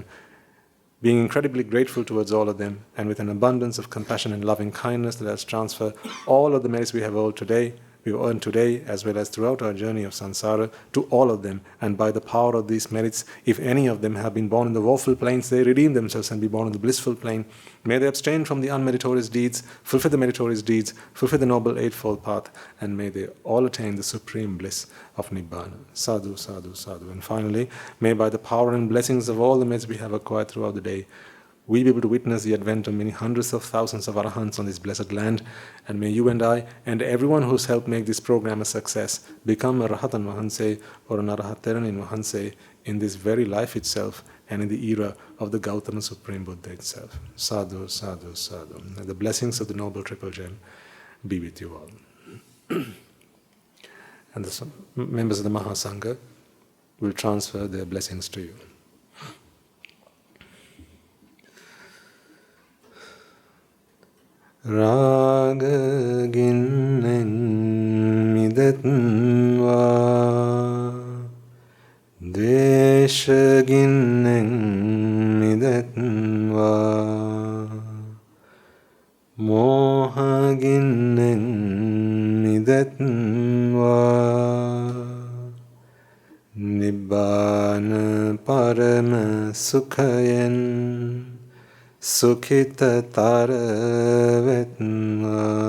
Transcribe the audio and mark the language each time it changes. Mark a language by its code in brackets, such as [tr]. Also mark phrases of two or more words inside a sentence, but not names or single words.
[en] Being incredibly grateful towards all of them, and with an abundance of compassion and loving kindness, let us transfer all of the merits we have earned today, as well as throughout our journey of samsara, to all of them. And by the power of these merits, if any of them have been born in the woeful planes, they redeem themselves and be born in the blissful plane. May they abstain from the unmeritorious deeds, fulfill the meritorious deeds, fulfill the noble eightfold path, and may they all attain the supreme bliss of Nibbána. [pi] Sadhu, sadhu, sadhu. [en] And finally, may by the power and blessings of all the merits we have acquired throughout the day, we be able to witness the advent of many hundreds of thousands of arahants on this blessed land, and may you and I, and everyone who's helped make this program a success, become a [si] රහතන් වහන්සේ [en] or an [si] අරහත්තෙරණින් වහන්සේ [en] in this very life itself and in the era of the Gautama Supreme Buddha itself. [pi] Sadhu, sadhu, sadhu. [en] And the blessings of the Noble Triple Gem be with you all. And the members of the Mahasangha will transfer their blessings to you. [si] රාග ගින්නෙන් මිදෙත්වා, ද්වේෂ ගින්නෙන් මිදෙත්වා, මෝහ ගින්නෙන් මිදෙත්වා, නිබ්බාන පරම සුඛයෙන් සුඛිත තරවෙත්වා,